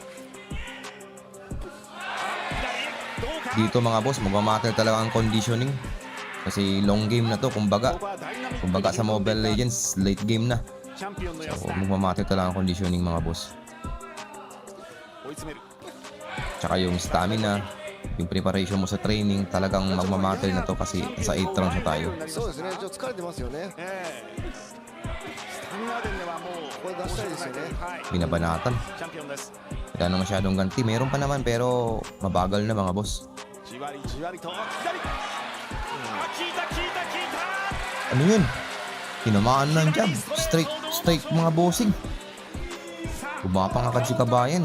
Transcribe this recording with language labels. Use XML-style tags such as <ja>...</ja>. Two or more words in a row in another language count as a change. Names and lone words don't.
<tl>Dito mga boss, magmamatter talaga ang conditioning kasi</tl> <en>long game</en> <tl>na to, kumbaga sa Mobile Legends,</tl> <en>late game</en> <tl>na. So, magmamatter talaga ang conditioning mga boss. Tsaka yung stamina, yung preparation mo sa training, talagang magmamatter na to kasi sa 8 rounds na tayo.</tl> <ja>そうですねちょっと疲れてますよねこれ出したいですよね</ja> <tl>Binabanatan. Wala na masyadong ganti. Meron pa naman pero mabagal na mga boss. Ano yun? Tinamaan ng jab. Straight mga bossing. Bumapang agad si Kabayan.</tl>